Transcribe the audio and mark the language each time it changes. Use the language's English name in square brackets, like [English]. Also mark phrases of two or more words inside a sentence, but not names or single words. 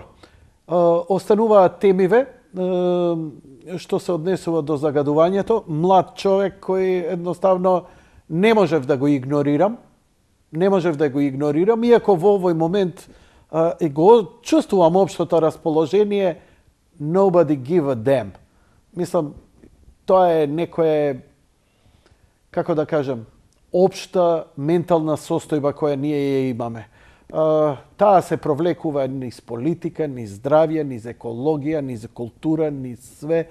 [Macedonian] Остануваат темиве што се однесува до загадувањето. Млад човек кој едноставно не можев да го игнорирам, иако во овој момент го чувствувам општото расположение, [English] nobody give a damn. [Macedonian] Мислам, тоа е некое, како да кажам, општа ментална состојба која ние ја имаме. Таа се провлекува низ политика, низ здравје, низ екологија, низ култура, низ све.